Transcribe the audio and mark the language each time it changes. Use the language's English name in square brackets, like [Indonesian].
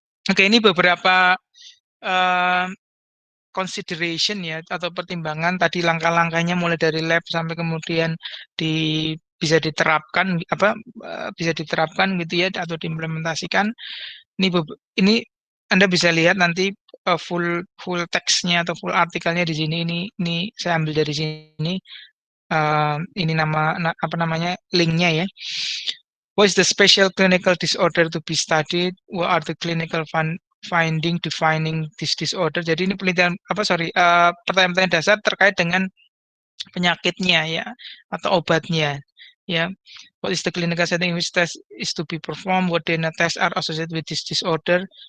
[Indonesian] Oke, ini beberapa uh, consideration ya, atau pertimbangan tadi, langkah-langkahnya mulai dari lab sampai kemudian bisa diterapkan apa, bisa diterapkan gitu ya, atau diimplementasikan. Ini Anda bisa lihat nanti full full teksnya atau full artikelnya di sini. Ini saya ambil dari sini. Ini apa namanya, linknya ya. [English] What is the special clinical disorder to be studied? What are the clinical finding defining this disorder? [Indonesian] Jadi ini penelitian pertanyaan-pertanyaan dasar terkait dengan penyakitnya ya, atau obatnya ya. [English] What is the clinical setting in which test is to be performed? What DNA tests are associated with this disorder?